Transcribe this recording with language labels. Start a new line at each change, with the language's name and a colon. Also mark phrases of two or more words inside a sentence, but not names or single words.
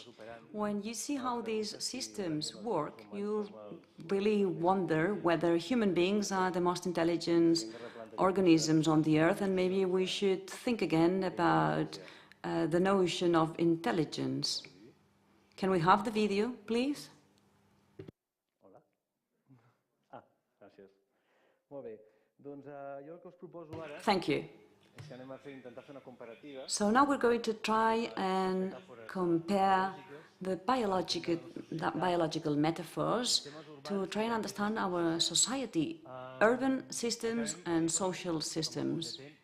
English: When you see how these systems work, you really wonder whether human beings are the most intelligent organisms on the earth, and maybe we should think again about the notion of intelligence. Can we have the video, please?
Catalan: Hola. Ah, gràcies. Molt bé. Doncs jo el que us proposo ara...
English: Thank you. So now we're going to try and compare the biological metaphors to try and understand our society, urban systems and social systems.